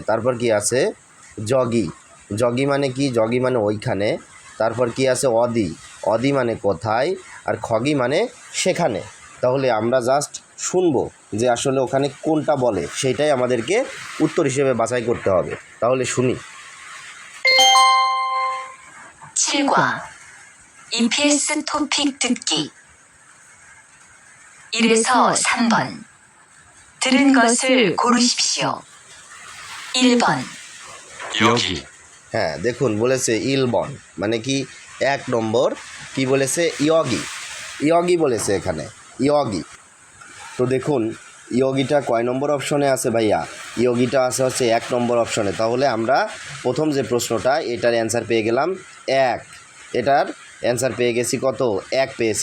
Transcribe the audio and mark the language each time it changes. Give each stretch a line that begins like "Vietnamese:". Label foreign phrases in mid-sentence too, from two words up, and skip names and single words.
Bangla: তারপর কি আছে জগি, জগি মানে কি, জগি মানে ওইখানে। তারপর কি আছে অদি, অদি মানে কোথায়। আর খগি মানে সেখানে। তাহলে আমরা জাস্ট শুনবো যে আসলে ওখানে কোনটা বলে, সেইটাই আমাদেরকে উত্তর হিসেবে বাছাই করতে হবে। তাহলে শুনি।
Korean: 7과 EPS 토픽 듣기 1에서 3번 들은 것을 고르십시오. 1번 여기,
Bangla: হ্যাঁ দেখুন বলেছে ইলবন মানে কি 1 নম্বর কি বলেছে ইয়গি, ইয়গি বলেছে এখানে ইয়গি। তো দেখুন ইয়গিটা কয় নম্বর অপশনে আছে ভাইয়া, ইয়গিটা আছে হচ্ছে 1 নম্বর অপশনে। তাহলে আমরা প্রথম যে প্রশ্নটা এটার অ্যান্সার পেয়ে গেলাম 1, এটার অ্যান্সার পেয়ে গেছি কত 1 পেয়েছি।